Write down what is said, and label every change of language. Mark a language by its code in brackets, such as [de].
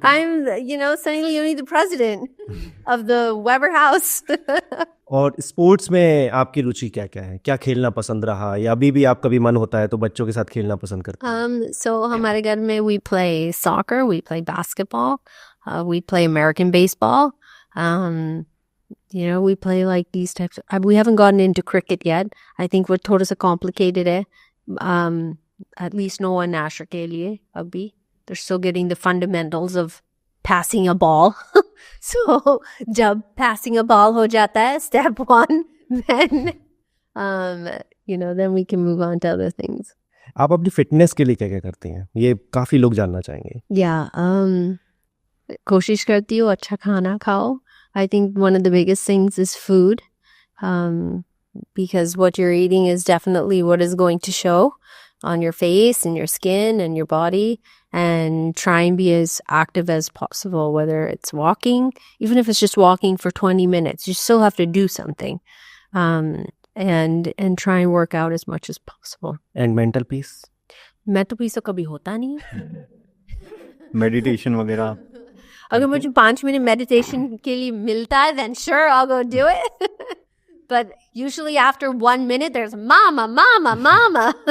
[en] I'm, you know, Sunny Leone, the president of the Weber house. [hi] और sports में आपकी रुचि क्या क्या है? क्या खेलना पसंद रहा, या अभी भी आप कभी मन होता है तो बच्चों के साथ खेलना पसंद करते हैं? [en] So [hi] हमारे घर में [en] we play soccer, we play basketball, we play American baseball. You know, we play like these types. We haven't gotten into cricket yet. I think [hi] वो थोड़ा सा complicated है. [en] At least no one national [hi] के लिए अभी. [en] They're still getting the fundamentals of passing a ball. So [hi] जब [en] passing a ball [hi] हो जाता है, [en] step 1, then you know, then we can move on to other things. [hi] आप अपनी फिटनेस के लिए क्या क्या करते हैं? ये काफ़ी लोग जानना चाहेंगे. [en] Yeah, [hi] कोशिश करती हूँ अच्छा खाना खाओ. [en] I think one of the biggest things is food. because what you're eating is definitely what is going to show on your face and your skin and your body. And try and be as active as possible, whether it's walking, even if it's just walking for 20 minutes, you still have to do something. And try and work out as much as possible. [hi] And mental peace? mental peace तो कभी होता नहीं है। Meditation वगैरह? अगर मुझे 5 minute meditation के लिए मिलता है, [en] then sure I'll go do it. But usually after 1 minute there's mama.